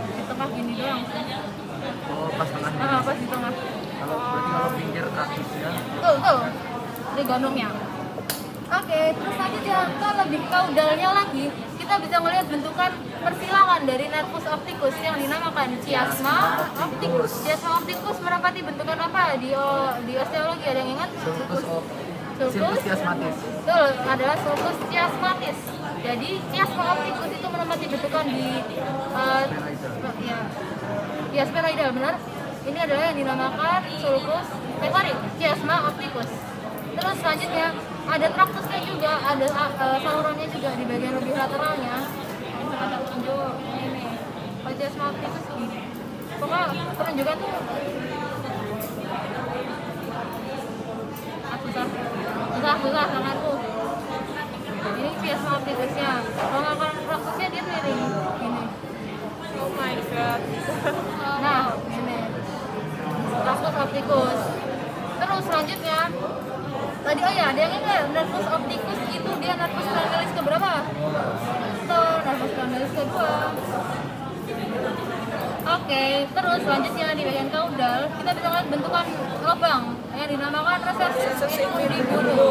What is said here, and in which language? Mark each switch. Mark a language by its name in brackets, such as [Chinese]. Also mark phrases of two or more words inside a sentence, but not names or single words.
[Indonesian] Di tengah gini doang. Oh, pas tengah. Pas di tengah. Berarti kalau pinggir traktusnya. Betul. Trigonumnya. Oke, terus lanjutnya kalau lebih kaudalnya lagi, kita bisa melihat bentukan persilangan dari [Latin] nervus opticus [Indonesian] yang dinamakan [Latin] chiasma opticus. Chiasma opticus [Indonesian] merapati bentukan apa di osteologi, ada yang ingat? [Latin] Sulcus chiasmatis. [Indonesian] Betul, adalah [Latin] sulcus chiasmatis. [Indonesian] Jadi [Latin] chiasma opticus [Indonesian] itu menempati bentukan di sphenoidal, benar. Ini adalah yang dinamakan [Latin] sulcus chiasma opticus. [Indonesian] Terus selanjutnya ada traktusnya juga, ada salurannya juga di bagian lebih lateralnya. Ada tunjuk ini. [Latin] Chiasma opticus [Indonesian] gini. Pokoknya penunjukan tuh susah tanganku. Ini [Latin] chiasma opticusnya. [Indonesian] Kalau nggak traktusnya dia miring gini. [English] Oh my god. [Indonesian] Nah, ini [Latin] traktus opticus. [Indonesian] Terus selanjutnya tadi ada yang ingat [Latin] nervus opticus [Indonesian] itu dia [Latin] nervus cranialis [Indonesian] keberapa? Betul, [Latin] nervus cranialis [Indonesian] kedua. Oke, terus selanjutnya di bagian kaudal kita bisa lihat bentukan lubang yang dinamakan [Latin] recessus infundibulum.